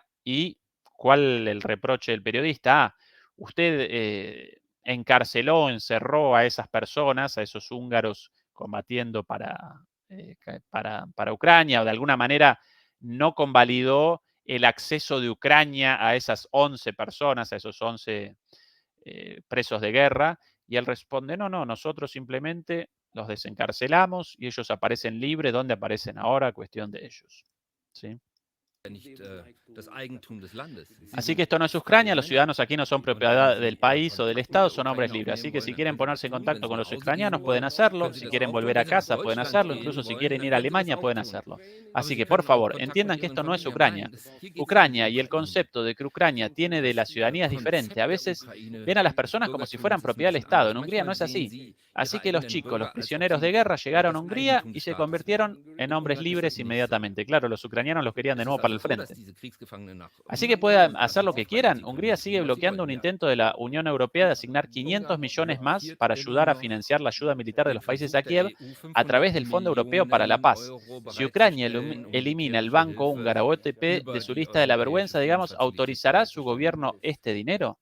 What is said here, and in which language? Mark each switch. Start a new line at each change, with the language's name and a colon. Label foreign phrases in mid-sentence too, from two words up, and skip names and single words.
Spanish: ¿Y cuál el reproche del periodista? Ah, usted encerró a esas personas, a esos húngaros combatiendo para Ucrania, o de alguna manera no convalidó el acceso de Ucrania a esas 11 personas, a esos 11 presos de guerra. Y él responde, no, nosotros simplemente los desencarcelamos y ellos aparecen libres. ¿Dónde aparecen ahora? Cuestión de ellos. ¿Sí?
German: nicht das Eigentum des Landes. Sie
Spanish: Así que
German: sind
Spanish: esto no es
German: freie
Spanish: Ucrania, los
German: Menschen.
Spanish: ciudadanos aquí no son
German: Und wenn
Spanish: propiedad
German: Sie
Spanish: del país o del
German: Kontakt mit
Spanish: Estado,
German: der
Spanish: son hombres
German: Ukraine
Spanish: libres. Así
German: aufnehmen
Spanish: que
German: wollen,
Spanish: si
German: dann
Spanish: quieren
German: können Sie das
Spanish: ponerse en
German: tun. Wenn
Spanish: contacto
German: Sie
Spanish: con
German: nach
Spanish: los
German: Hause gehen
Spanish: ucranianos, pueden
German: wollen,
Spanish: hacerlo.
German: können Sie
Spanish: Si
German: das
Spanish: quieren
German: auch tun.
Spanish: volver
German: Wenn
Spanish: a
German: Sie nach
Spanish: casa, pueden
German: Deutschland
Spanish: hacerlo.
German: gehen
Spanish: Incluso si
German: wollen,
Spanish: quieren
German: dann
Spanish: ir a
German: werden Sie das
Spanish: Alemania,
German: auch
Spanish: pueden
German: tun.
Spanish: hacerlo.
German: Aber
Spanish: Así
German: Sie
Spanish: que, por
German: können auch
Spanish: favor,
German: Kontakt mit
Spanish: entiendan que
German: Ihren
Spanish: esto no es
German: Familien. Nein,
Spanish: Ucrania.
German: hier geht es um
Spanish: Ucrania
German: die
Spanish: y el
German: Ukraine.
Spanish: concepto de que Ucrania tiene de la ciudadanía es diferente. A
German: Konzept der
Spanish: veces
German: Ukraine,
Spanish: ven a las
German: des
Spanish: personas como si
German: Bürgertums
Spanish: fueran
German: ist ein
Spanish: propiedad del
German: bisschen
Spanish: Estado.
German: anders.
Spanish: En Hungría no
German: Manchmal
Spanish: es
German: sehen
Spanish: así.
German: Sie
Spanish: Así
German: Ihre
Spanish: que los
German: eigenen
Spanish: chicos, los
German: Bürger, als ob
Spanish: prisioneros de
German: sie
Spanish: guerra, llegaron a
German: das
Spanish: Hungría
German: Eigentum
Spanish: y
German: des
Spanish: se
German: Staates wären.
Spanish: convirtieron en
German: In
Spanish: hombres
German: Ungarn ist das
Spanish: libres
German: nicht so.
Spanish: inmediatamente. Claro, los ucranianos los querían de
German: Es
Spanish: nuevo
German: ist
Spanish: para
German: also
Spanish: el
German: so, dass
Spanish: frente.
German: diese Kriegsgefangenen nach
Spanish: Así que
German: Ungarn gehen
Spanish: puedan
German: und
Spanish: hacer
German: lassen
Spanish: lo
German: sie
Spanish: que
German: frei.
Spanish: quieran.
German: Sie können
Spanish: Hungría
German: tun,
Spanish: sigue
German: was sie
Spanish: bloqueando un
German: wollen.
Spanish: intento de la Unión Europea de asignar 500
German: Ungarn
Spanish: millones más
German: blockiert
Spanish: para
German: immer
Spanish: ayudar a
German: noch
Spanish: financiar la ayuda militar de
German: den
Spanish: los países a
German: Versuch der
Spanish: Kiev
German: EU,
Spanish: a
German: 500
Spanish: través del Fondo Europeo para la
German: Millionen
Spanish: Paz.
German: Euro
Spanish: Si Ucrania
German: bereitzustellen, um
Spanish: elimina el
German: militärische
Spanish: Banco
German: Hilfe
Spanish: Húngaro OTP de
German: über
Spanish: su
German: die
Spanish: lista de la
German: europäische
Spanish: vergüenza, digamos,
German: Finanzfazilität
Spanish: ¿autorizará su
German: bereitzustellen.
Spanish: gobierno este dinero?